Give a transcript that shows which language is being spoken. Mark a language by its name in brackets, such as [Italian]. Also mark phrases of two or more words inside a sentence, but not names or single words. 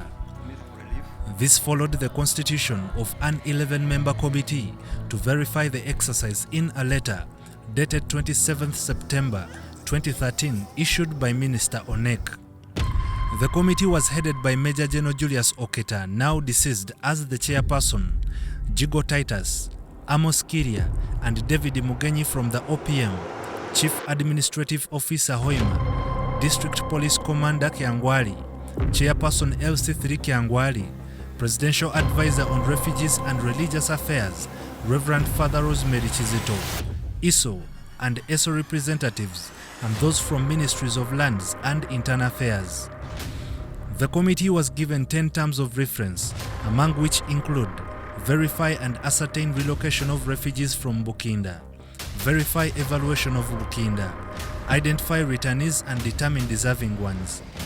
[English] This followed the constitution of an 11-member committee to verify the exercise in a letter dated 27th September 2013 issued by Minister Onek. The committee was headed by Major General Julius Oketa, now deceased, as the chairperson, Jigo Titus, Amos Kiria, and David Mugenyi from the OPM, Chief Administrative Officer Hoima, District Police Commander Kyangwali, Chairperson LC3 Kyangwali, Presidential Advisor on Refugees and Religious Affairs, Reverend Father Rosemary Chizito, ISO and ESO representatives, and those from Ministries of Lands and Internal Affairs. The committee was given 10 terms of reference, among which include verify and ascertain relocation of refugees from Bukinda, verify evaluation of Bukinda, identify returnees and determine deserving ones.